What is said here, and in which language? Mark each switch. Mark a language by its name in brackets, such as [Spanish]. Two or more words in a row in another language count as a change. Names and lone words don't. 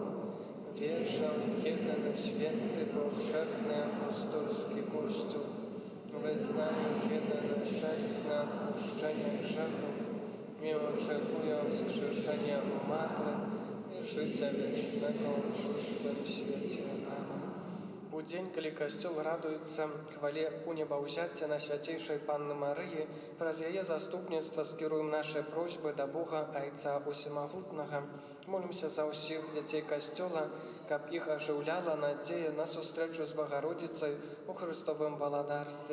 [Polish] Wierzę w jeden święty, powszechny apostolski Kościół, wyznaję jeden chrzest na odpuszczenie grzechów i oczekuję wskrzeszenia umarłych i życia wiecznego w przyszłym świecie. Amen. [Belarusian] У дзень, калі касцёл радуецца хвале унебаўзяцця на свяцейшай Панны Марыі, праз яе заступніцтва скіруем нашы просьбы да Бога Айца Усімагутнага. Молімся за ўсіх дзяцей касцёла, каб іх ажыўляла надзея на сустрэчу з Багародзіцай у Хрыстовым валадарстве.